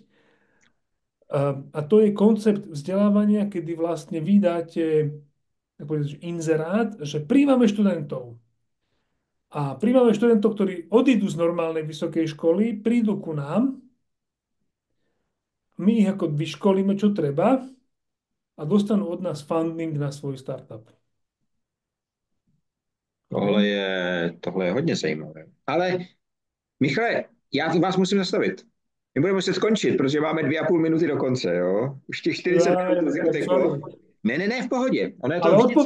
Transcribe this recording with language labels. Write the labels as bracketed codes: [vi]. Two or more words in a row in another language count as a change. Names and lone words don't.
[sk] A to je koncept vzdelávania, kedy vlastne vydáte tak povedať, že inzerát, že príjmame študentov. A príjmame študentov, ktorí odídu z normálnej vysokej školy, prídu ku nám, my ich ako vyškolíme, čo treba a dostanú od nás funding na svoj startup. Hej. [cs] Tohle je hodně zajímavé. Ale Michale, já vás musím zastavit. My budeme muset skončit, protože máme 2,5 minuty do konce, jo? Už těch 40 minut to Tak uteklo. sorry. Ne, ne, ne, v pohodě. Ono je to Ale vždycky.